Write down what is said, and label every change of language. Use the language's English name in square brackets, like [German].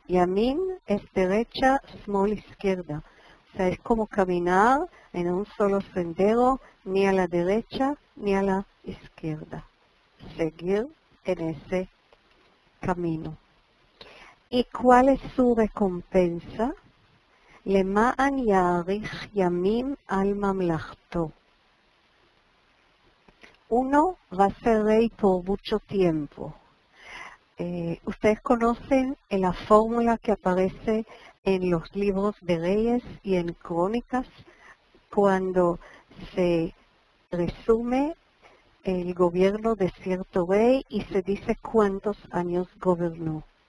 [Spanish] Yamin es derecha, smol izquierda. O sea, es como caminar en un solo sendero, ni a la derecha ni a la izquierda. Seguir en ese camino. ¿Y cuál es su recompensa? [Hebrew] למען יאריך ימים על ממלכתו. [Spanish] Uno va a ser rey por mucho tiempo. Ustedes conocen la fórmula que aparece en los libros de Reyes y en Crónicas cuando se resume el gobierno de cierto rey y se dice cuántos años gobernó.